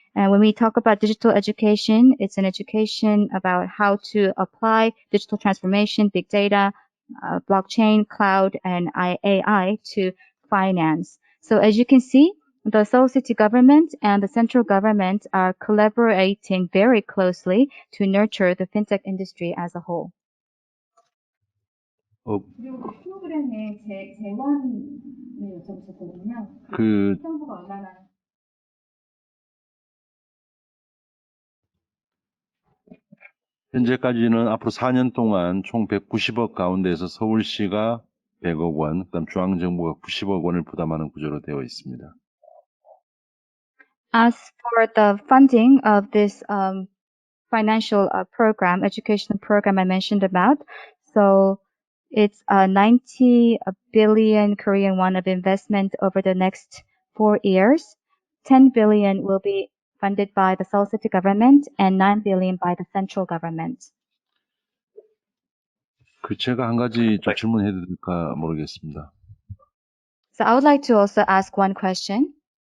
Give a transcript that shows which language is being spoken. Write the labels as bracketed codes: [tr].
[en] And when we talk about digital education, it's an education about how to apply digital transformation, big data, blockchain, cloud, and AI to finance. So as you can see, the Seoul City government and the central government are collaborating very closely to nurture the fintech industry as a whole. [ko] 그리고 프로그램의 재원을 여쭤보셨거든요. 그 정부가 얼마나 현재까지는 앞으로 4년 동안 총 190억 가운데에서 서울시가 100억 원, 그다음 중앙정부가 90억 원을 부담하는 구조로 되어 있습니다. [en] As for the funding of this financial program, educational program I mentioned about, so it's 90 billion Korean won of investment over the next 4 years. 10 billion will be funded by the Seoul City government and 9 billion by the central government. [ko] 제가 한 가지 좀 질문해도 될까 모르겠습니다. [en] So I would like to also ask one question.